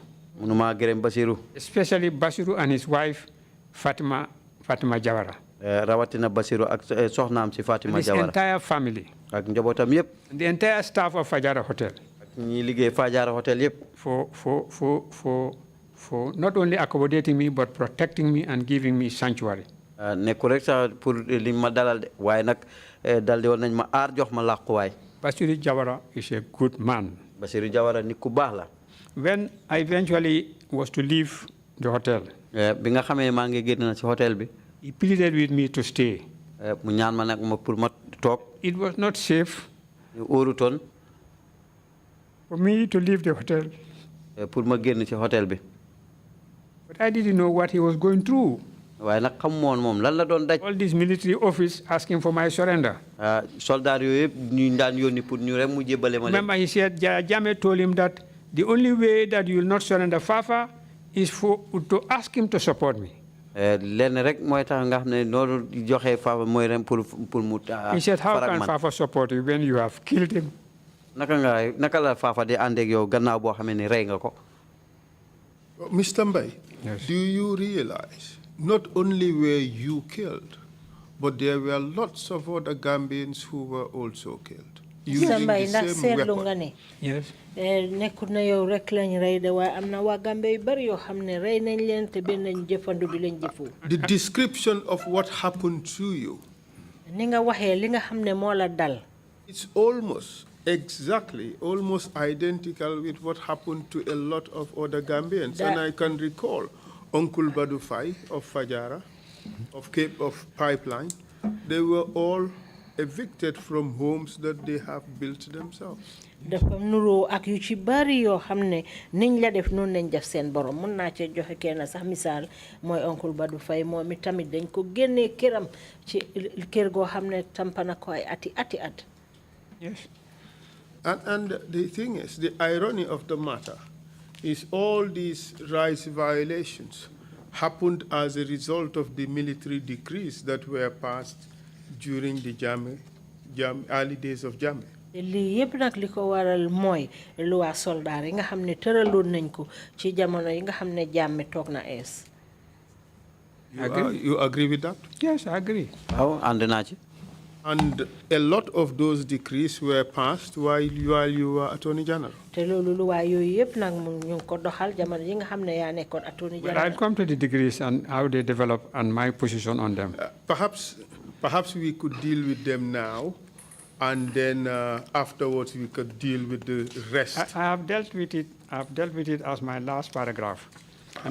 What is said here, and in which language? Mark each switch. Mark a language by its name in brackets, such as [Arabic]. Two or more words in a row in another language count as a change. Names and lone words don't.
[English] Especially Basiru and his wife, Fatima Jawara. And his entire family. And the entire staff of Fajara Hotel. For not only accommodating me, but protecting me and giving me sanctuary. [Wolof] nekku rek sa pour li ma dalal de waaye nag dal di woon nañ ma aar jox ma làquwaay. [English] Basiru Jawara is a good man. [Wolof] Basiru Jawara nit ku baax la. [English] When I eventually was to leave the hotel, [Wolof] bi nga xamee maa ngi génn na ci hotel bi. [English] he pleaded with me to stay. [Wolof] mu ñaan ma nag ma pour ma toog. [English] It was not safe [Wolof] óorutoon [English] for me to leave the hotel. [Wolof] pour ma génn ci hotel bi. [English] But I didn't know what he was going through. [Wolof] waaye nag xam moom lan la doon daj. [English] All this military office asking for my surrender. [Wolof] soldat yooyu yëpp ñu daan yónni pour ñu rek mu jébbale ma. [English] Remember, he said, Jammeh told him that the only way that you will not surrender FAFA is to ask him to support me. [Wolof] lenn rek mooy tax nga xam ne noonu joxe FAFA mooy ren pour mu. [English] He said, how can FAFA support you when you have killed him? [Wolof] naka la FAFA di ànd ak yow gannaaw boo xamee ne rey nga ko. [English] Mr. Mbai, yes. Do you realize not only were you killed, but there were lots of other Gambians who were also killed using the same weapon? Yes. [Wolof] Nekkut na yow rek lañ rey de waaye am na waa Gambie yu bari yoo xam ne rey nañ leen te benn jëfandu bi lañ jëfoo. [English] The description of what happened to you, [Wolof] ni nga waxee li nga xam ne moo la dal. [English] it's almost identical with what happened to a lot of other Gambians. And I can recall Uncle Badufai of Fajara, of Cape of Pipeline. They were all evicted from homes that they have built themselves. [Wolof] dafa nuroo ak yu ci bari yoo xam ne niñ la def noonu lañ def seen borom mun naa cee joxe kenn sax misaal mooy Uncle Badou Faye moom tamit dañ ko génnee këram ci kër goo xam ne tampana ko ay ati at. [English] Yes. And the thing is, the irony of the matter is all these rights violations happened as a result of the military decrees that were passed during the early days of Jammeh. [Wolof] lii yëpp nag li ko waral mooy loi soldat yi nga xam ne tëraloon nañ ko ci jamono yi nga xam ne Jammeh toog na ees. [English] You agree with that? Yes, I agree. [Wolof] waaw ànd naa ci. [English] And a lot of those decrees were passed while you were Attorney General. [Wolof] te loolu loi yooyu yëpp nag ñu ngi ko doxal jamono yi nga xam ne yaa nekkoon [English] Attorney General. I'll come to the decrees and how they develop and my position on them. Perhaps we could deal with them now, and then afterwards we could deal with the rest. I have dealt with it. I've dealt with it as my last paragraph. And